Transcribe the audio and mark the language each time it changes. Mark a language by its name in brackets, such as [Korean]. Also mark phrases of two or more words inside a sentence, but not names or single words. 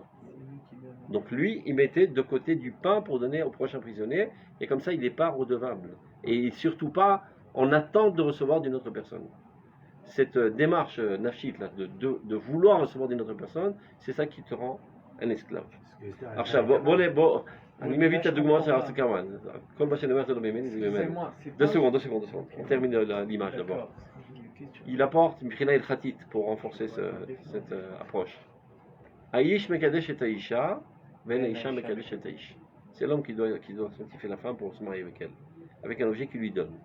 [French] Donc lui, il mettait de côté du pain pour donner au prochain prisonnier, et comme ça il n'est pas redevable. Et surtout pas en attente de recevoir d'une autre personne. Cette démarche nafshit là, de vouloir recevoir d'une autre personne, c'est ça qui te rend un esclave. [Hebrew] בוא, אני מביא את הדוגמאות של הרב קרמן. כל מה שאני אומר זה לא ממני, זה ממנו. [French] 2 secondes. On termine l'image d'abord. Il apporte Michila el-Khatit pour renforcer cette approche. [Hebrew] איש מקדש את אשה, ואין אשה מקדש את איש. [French] C'est l'homme qui doit sanctifier la femme pour se marier avec elle, avec un objet qu'il lui donne.